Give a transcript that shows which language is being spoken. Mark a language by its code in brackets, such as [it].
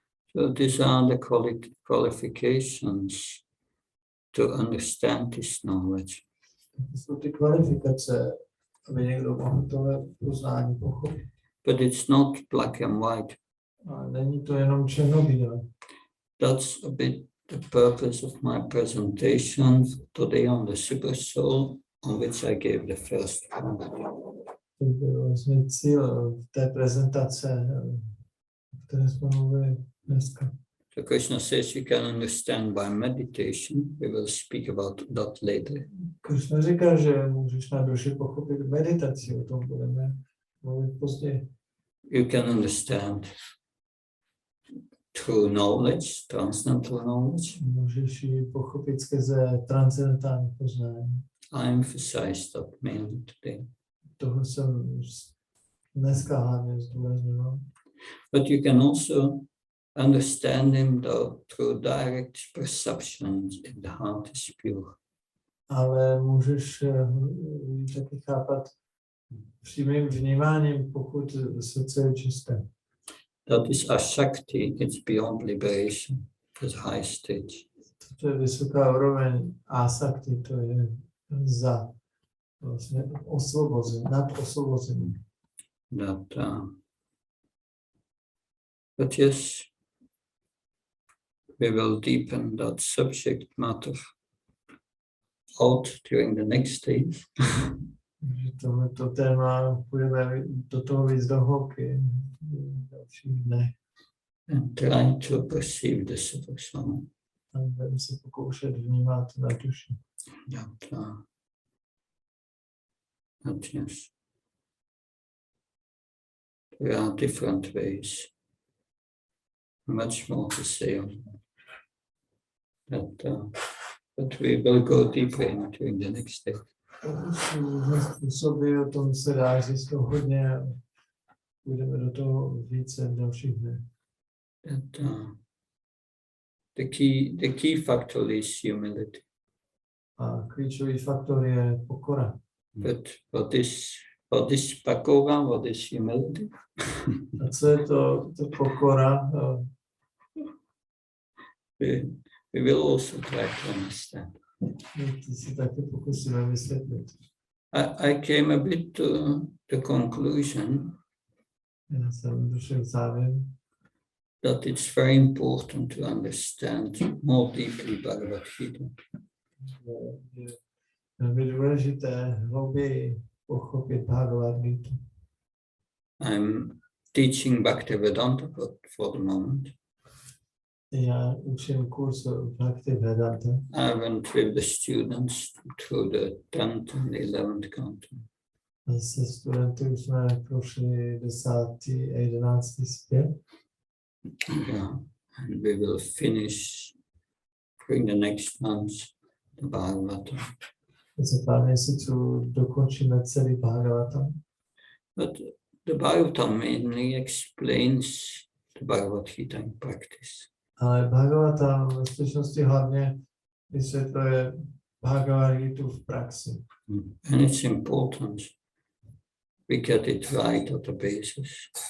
[en] So these are the qualifications to understand this knowledge. [cs] To jsou ty kvalifikace, aby někdo mohl tohle poznání pochopit. [en] But it's not black and white. [cs] A není to jenom černobílé. [en] That's a bit the purpose of my presentation today on the Super Soul, on which I gave the first one. [cs] To byl vlastně cíl té prezentace, o které jsme mluvili dneska. [en] So Krishna says you can understand by meditation. We will speak about that later. [cs] Krishna říká, že můžeš na duši pochopit meditaci, o tom budeme mluvit později. [en] You can understand through knowledge, transcendental knowledge. [cs] Můžeš ji pochopit skrze transcendentální poznání. [en] I emphasize that mainly today. [cs] Toho jsem dneska hlavně zdůrazňoval. [en] But you can also understand him through direct perceptions if the heart is pure. [cs] Ale můžeš taky chápat přímým vnímáním, pokud srdce je čisté. [en] That is Ashakti, it's beyond liberation, it's high stage. [cs] To je vysoká úroveň asakti, to je za vlastně osvobození, nad osvobození. [en] But yes, we will deepen that subject matter out during the next stage. [cs] Tohleto téma půjdeme do toho víc do hloubky v dalších dnech. [en] And try to perceive the super-soul. [cs] A budeme se pokoušet vnímat na duši. [en] That yes. There are different ways. Much more to say on that. But we will go deeper into in the next day. [cs] Způsoby, o tom se dá říct hodně a půjdeme do toho více v dalších dnech. [en] The key factor is humility. [cs] A klíčový faktor je pokora. [en] But what is pakora? What is humility? [cs] A co je to pokora? [en] We will also try to understand. [cs] Ty si taky pokusíme vysvětlit. [en] I came a bit to the conclusion [cs] Já jsem došel k závěru, [en] that it's very important to understand more deeply Bhagavad Gita. [cs] Je velmi důležité hlouběji pochopit Bhagavad Gita. [en] I'm teaching Bhaktivedanta for the moment. [cs] Já učím kurz Bhaktivedanta. [en] I went with the students through the 10th and 11th canto. [cs] Se studenty už jsme prošli 10. a 11. svět. [en] Yeah, and we will finish during the next month the Bhagavatam. [cs] Za pár měsíců dokončíme celý Bhagavatam. [en] But the Bhagavatam mainly explains the Bhagavad Gita in practice. [cs] Ale Bhagavatam ve skutečnosti hlavně vysvětluje Bhagavad Gitu v praxi. [en] And it's important we get it right at the basis.